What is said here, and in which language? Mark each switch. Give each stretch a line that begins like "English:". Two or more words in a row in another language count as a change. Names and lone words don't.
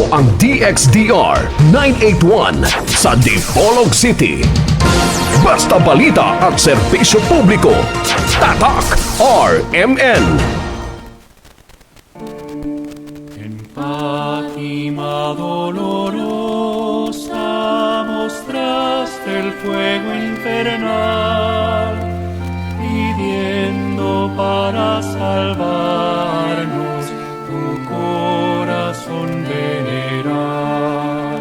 Filipino: ang DXDR 981 sa Dipolog City. Basta balita at serbisyo publiko. Tatak RMN.
Spanish: En Fátima dolorosa mostraste el fuego infernal, pidiendo para salvarnos tu corazón venerar.